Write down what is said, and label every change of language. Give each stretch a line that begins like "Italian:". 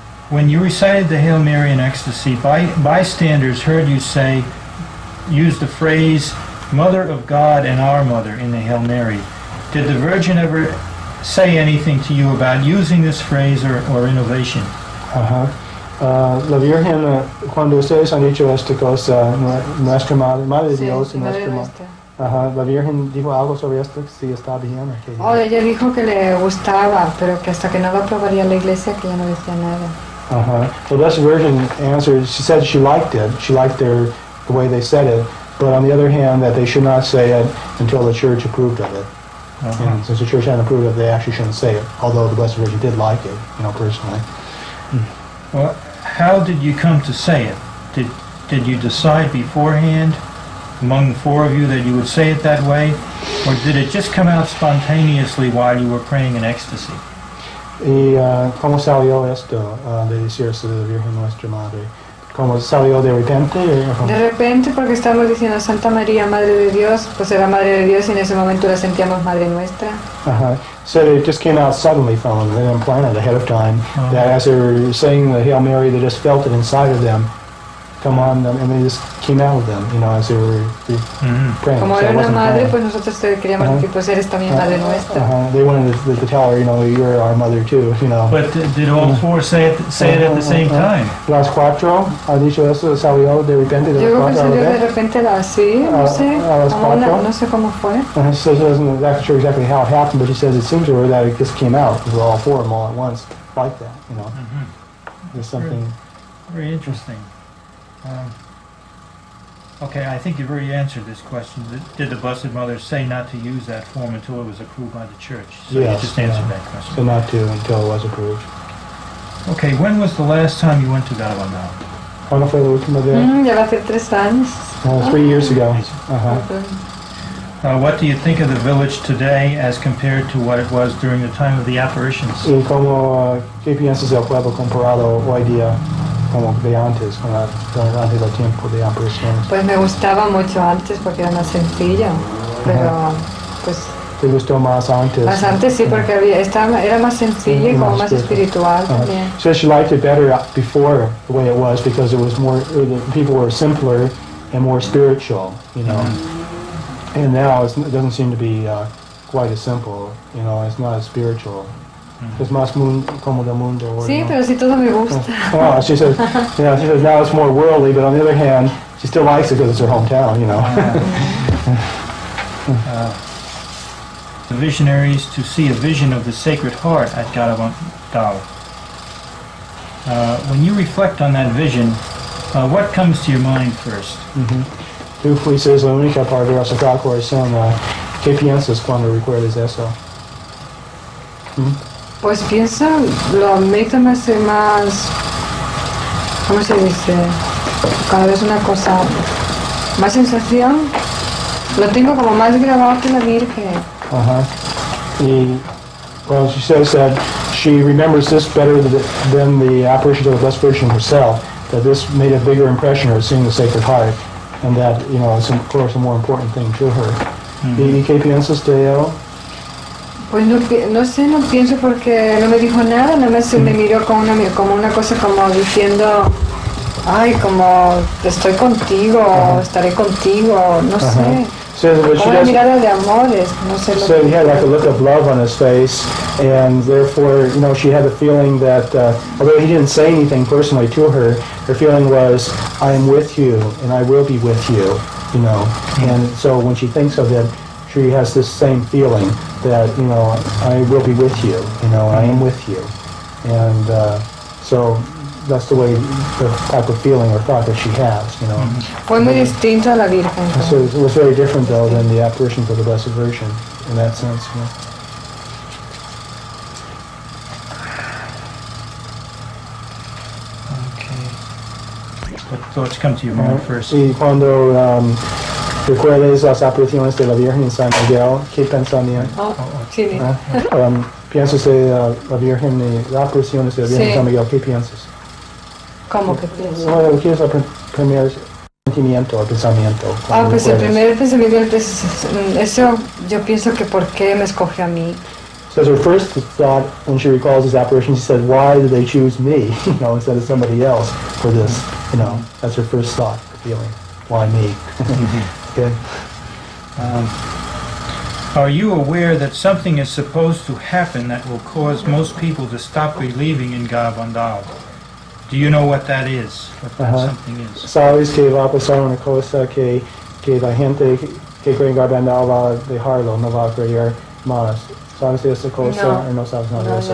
English: When you recited the Hail Mary in ecstasy, bystanders heard you use the phrase, Mother of God and our Mother in the Hail Mary. Did the Virgin ever say anything to you about using this phrase or innovation?
Spanish: La Virgen, cuando ustedes han dicho esta cosa, nuestra Madre, Madre de Dios y nuestra Madre. La Virgen dijo algo sobre esto, si está bien o qué. Oh, ella dijo que le gustaba, pero que hasta que no lo aprobaría la iglesia, que ya no decía nada.
English: The Blessed Virgin answered, she said she liked it, the way they said it, but on the other hand, that they should not say it until the Church approved of it. And since the Church hadn't approved of it, they actually shouldn't say it, although the Blessed Virgin did like it, personally. Well, how did you come to say it? Did you decide beforehand, among the four of you, that you would say it that way? Or did it just come out spontaneously while you were praying in ecstasy?
Spanish: ¿Y cómo salió esto de decirse de la Virgen Nuestra Madre? ¿Cómo salió de repente? De repente, porque estamos diciendo Santa María, Madre de Dios, pues era Madre de Dios y en ese momento la sentíamos Madre Nuestra.
English: So it just came out suddenly from them. They didn't plan it ahead of time. That as they were saying the Hail Mary, they just felt it inside of them come on them, and they just came out with them, as they were praying.
Spanish: Como era una madre, pues nosotros queríamos decir, pues eres también Madre Nuestra.
English: They wanted to tell her, you're our mother too, But did all four say it at the same time?
Spanish: Las cuatro, ha dicho eso, salió de repente de Yo creo que cuatro. salió de repente así, no sé, no sé cómo fue.
English: So she wasn't exactly sure exactly how it happened, but she says it seems to her that it just came out, with all four of them all at once, like that, There's something... Very interesting. Okay, I think you've already answered this question. Did the Blessed Mother say not to use that form until it was approved by the Church? So yes, you just answered that question. So not to until it was approved. Okay, when was the last time you went to Garabandal?
Spanish: ¿Cuándo fue la última vez? Ya va a ser 3 años.
English: 3 years ago. What do you think of the village today as compared to what it was during the time of the apparitions?
Spanish: ¿Y qué piensas del pueblo comparado hoy día como de antes, antes del tiempo de apariciones? Pues me gustaba mucho antes porque era más sencillo, pero pues... ¿Te gustó más antes? Más antes sí, porque era más sencillo y como más espiritual también.
English: She said she liked it better before the way it was because it was more, the people were simpler and more spiritual, And now it doesn't seem to be quite as simple, it's not as spiritual.
Spanish: Es más como del mundo. Sí, pero sí todo me gusta.
English: She says, now it's more worldly, but on the other hand, she still likes it because it's her hometown, The visionaries to see a vision of the Sacred Heart at Garabandal. When you reflect on that vision, what comes to your mind first?
Spanish: Tú fuiste la única para ver a Sagrado Corazón. ¿Qué piensas cuando recuerdas eso? Pues pienso, lo admito más, ¿cómo se dice? Cuando ves una cosa, más sensación, lo tengo como más grabado que la Virgen.
English: Well, she says that she remembers this better than the apparition of the Blessed Virgin herself, that this made a bigger impression of seeing the Sacred Heart, and that, it's of course a more important thing to her.
Spanish: ¿Y qué piensas de él? Pues no sé, no pienso porque no me dijo nada, nada más me miró como una cosa como diciendo, ay, como estoy contigo, estaré contigo, no sé. Como una mirada de amores, no sé lo
English: so
Spanish: que...
English: he had like a look of love on his face, and therefore, she had the feeling that, although he didn't say anything personally to her, her feeling was, I am with you, and I will be with you, And so when she thinks of it, she has this same feeling that, I will be with you, I am with you. And so that's the way, the type of feeling or thought that she has,
Spanish: Fue muy distinto a la Virgen.
English: So it was very different, though, than the apparitions of the Blessed Virgin, in that sense. Okay. What thoughts come to your mind first?
Spanish: Y cuando ¿Recuerdas las apariciones de la Virgen en San Miguel? ¿Qué pensamiento? Oh, sí. ¿Piensas de la Virgen y las apariciones de la Virgen en San Miguel? ¿Qué piensas? ¿Cómo que piensas? Bueno, ¿qué es el primer sentimiento o pensamiento? Pues el primer pensamiento es eso. Yo pienso que ¿por qué me escoge a mí?
English: So her first thought when she recalls this apparition, she said, "Why did they choose me, instead of somebody else for this?" That's her first thought, her feeling. Why me? Okay. Are you aware that something is supposed to happen that will cause most people to stop believing in Garabandal? Do you know what that is? What that something is?
Spanish: Sabes que va a pasar una cosa que la gente que cree en Garabandal va a dejarlo, no va a creer más. ¿Sabes de esa cosa
English: or
Spanish: no sabes nada de eso?